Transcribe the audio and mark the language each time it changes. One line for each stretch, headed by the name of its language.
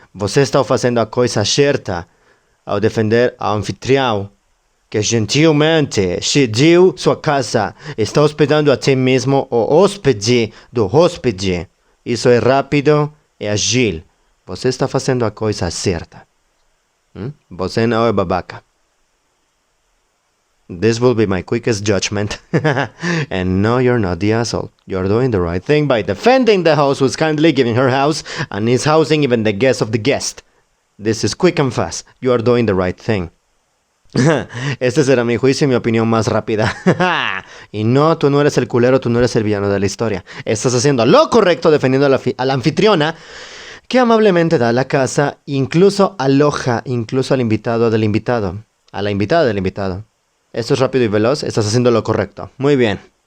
Portuguese: Você está fazendo a coisa certa ao defender a anfitrião, que gentilmente cediu sua casa. Está hospedando a ti mesmo o hóspede do hóspede. Isso é rápido e ágil. Você está fazendo a coisa certa. Você não é babaca.
English: This will be my quickest judgment. And no, you're not the asshole. You're doing the right thing by defending the host who's kindly giving her house and is housing even the guest of the guest. This is quick and fast. You are doing the right thing.
Spanish: Este será mi juicio y mi opinión más rápida. Y no, tú no eres el culero, tú no eres el villano de la historia. Estás haciendo lo correcto defendiendo a la anfitriona que amablemente da la casa, incluso aloja, incluso al invitado del invitado. A la invitada del invitado. Esto es rápido y veloz, estás haciendo lo correcto. Muy bien.